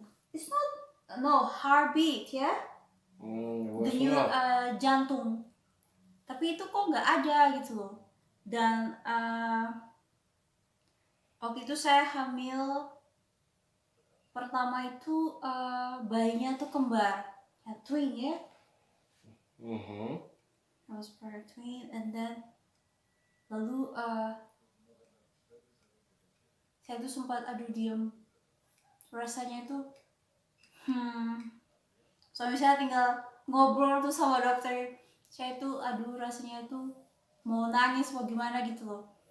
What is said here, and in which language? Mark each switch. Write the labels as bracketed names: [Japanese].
[English] It's not heartbeat, [Indonesian] ya, denyut jantung. Tapi itu kok nggak ada gitu loh. Dan waktu itu saya hamil pertama itu bayinya tuh kembar, ya, twin, ya. [English] I was for twin, and then [Indonesian] lalu saya tuh sempat diem. Rasanya itu suami saya tinggal ngobrol tuh sama dokter. Saya tuh rasanya itu mau nangis mau gimana gitu loh.